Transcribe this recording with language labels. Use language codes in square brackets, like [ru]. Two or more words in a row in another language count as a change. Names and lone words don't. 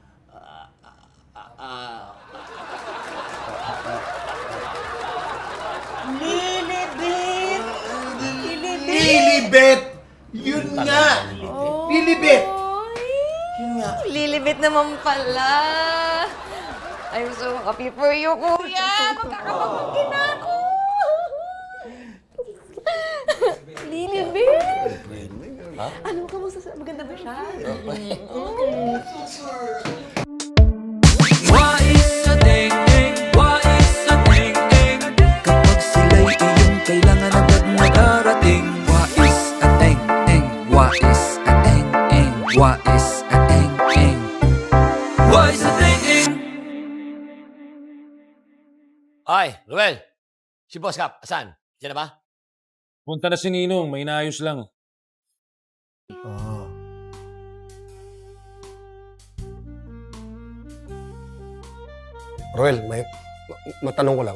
[tl] Lilibit. Lilibet! Yun nga! Lilibet! Yun nga. Lilibit naman pala. [en] I'm so happy for you, kuya. [tl] Magkakapagpagin na ako. Lilibit. Ano, kamusta? Maganda ba siya? Kapag sila'y iyong kailangan agad na darating. Wais at eng-eng, wais at eng-eng, wais at eng-eng, wais at eng-eng. Ay, Ruel! Si Boss Cap, asan? Diyan na ba? Punta na si Ninong, may inaayos lang. Roel, matanong ko lang.